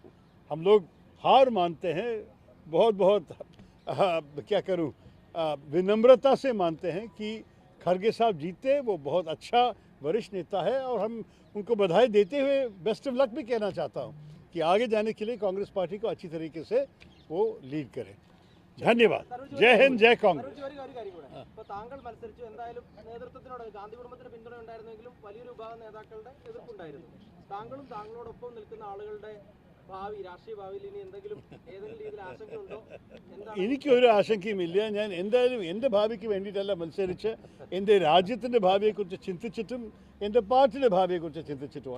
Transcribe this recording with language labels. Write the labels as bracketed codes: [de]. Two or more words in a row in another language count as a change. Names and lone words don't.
[hi] हम लोग हार मानते हैं, बहुत क्या करूँ, विनम्रता से मानते हैं कि खड़गे साहब जीते. वो बहुत अच्छा वरिष्ठ नेता है और हम उनको बधाई देते हुए [en] best of luck [hi] भी कहना चाहता हूँ कि आगे जाने के लिए कांग्रेस पार्टी को अच्छी तरीके से वो लीड करें. धन्यवाद. जय हिंद, जय कांग्रेस. [ml] ഒരു കാര്യം കൂടെ. ഇപ്പോൾ താങ്കൾ മത്സരിച്ചു, എന്തായാലും നേതൃത്വത്തിനോട് ഗാന്ധി കുടുംബത്തിന് പിന്തുണ ഉണ്ടായിരുന്നെങ്കിലും വലിയൊരു വിഭാഗം നേതാക്കളുടെ എതിർപ്പുണ്ടായിരുന്നു. താങ്കളും താങ്കളോടൊപ്പം നിൽക്കുന്ന ആളുകളുടെ ഭാവി, രാഷ്ട്രീയ ഭാവിയിൽ ഇനി ഏതെങ്കിലും രീതിയിൽ ആശങ്കയുണ്ടോ? എനിക്കൊരു ആശങ്കയുമില്ല. ഞാൻ എന്തായാലും എൻ്റെ ഭാവിക്ക് വേണ്ടിയിട്ടല്ല മത്സരിച്ച്, എൻ്റെ രാജ്യത്തിൻ്റെ ഭാവിയെക്കുറിച്ച് ചിന്തിച്ചിട്ടും എൻ്റെ പാർട്ടിയുടെ ഭാവിയെക്കുറിച്ച് ചിന്തിച്ചിട്ടുമാണ്.